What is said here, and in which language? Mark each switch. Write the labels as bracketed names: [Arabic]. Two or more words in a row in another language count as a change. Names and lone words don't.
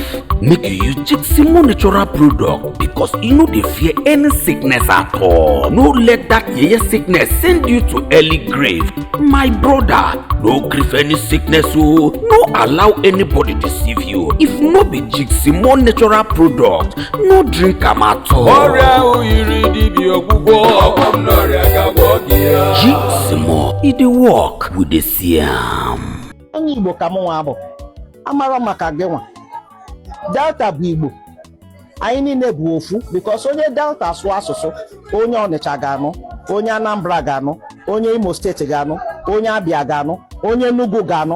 [Nigerian Pidgin] Make you use Jiximore natural product because e no dey fear any sickness at all. No let that yeye sickness send you to early grave. My brother, no grief any sickness o. No allow anybody deceive you. If no be Jiximore natural product, no drink am at all. [Igbo] Ọrịa oyiri dibịa ọgwụgwọ. [Nigerian Pidgin] Jiximore, e dey work, we dey see am. [Igbo] Onye Igbo ka mụ nwa bụ. Amara maka gị nwa. Delta bụ Igbo. Anyị niile bụ ofu because onye Delta sụọ asụsụ, onye Ọnịcha ga-anụ, onye Anambra ga-anụ, onye Imo steeti ga-anụ, onye Abia ga-anụ, onye Enugu ga-anụ.